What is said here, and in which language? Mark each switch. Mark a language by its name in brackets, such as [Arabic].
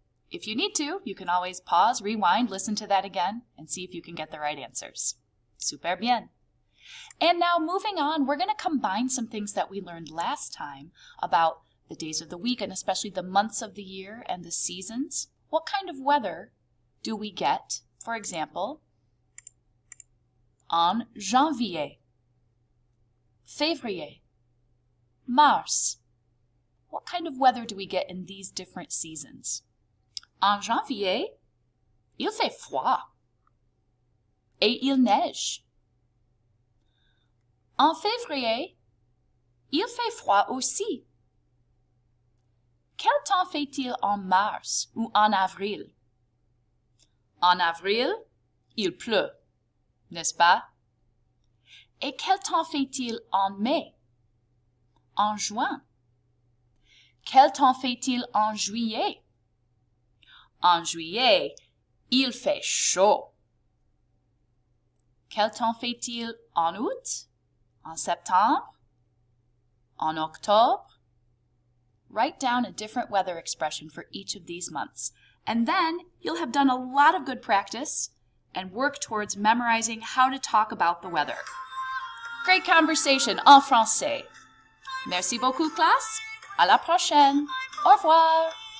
[English] If you need to, you can always pause, rewind, listen to that again, and see if you can get the right answers. [French] Super bien. [English] And now moving on, we're going to combine some things that we learned last time about the days of the week and especially the months of the year and the seasons. What kind of weather do we get, for example, [French] en janvier, février, mars? [English] What kind of weather do we get in these different seasons? [French] En janvier, il fait froid et il neige. En février, il fait froid aussi. Quel temps fait-il en mars ou en avril? En avril, il pleut, n'est-ce pas? Et quel temps fait-il en mai? En juin? Quel temps fait-il en juillet? En juillet, il fait chaud. Quel temps fait-il en août? En septembre? En octobre? [English] Write down a different weather expression for each of these months, and then you'll have done a lot of good practice and work towards memorizing how to talk about the weather. Great conversation [French] en français. Merci beaucoup, classe. À la prochaine. Au revoir.